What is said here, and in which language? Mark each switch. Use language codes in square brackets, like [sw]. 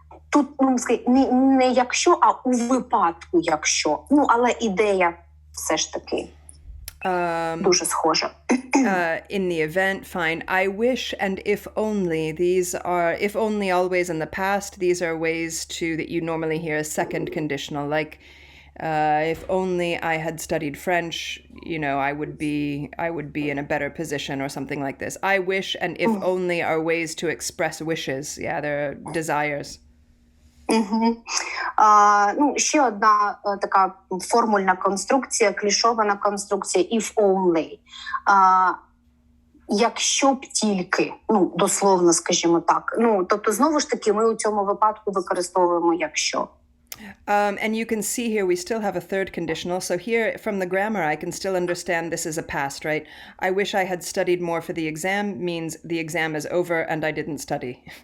[uk] Тут не якщо, а у випадку якщо. Ну, але ідея все ж таки дуже схожа. [en] In the event, fine. I wish and if only. These are if only always in the past. These are ways that you normally hear a second conditional. Like if only I had studied French, I would be in a better position or something like this. I wish and if only are ways to express wishes. Yeah, they're desires. [uk] Ще одна така формульна конструкція, клішована конструкція if only. Якщо б тільки, дословно, скажімо так. Тобто, знову ж таки, ми у цьому випадку використовуємо якщо. [en] And you can see here we still have a third conditional. So here from the grammar I can still understand this is a past, right? I wish I had studied more for the exam means the exam is over and I didn't study.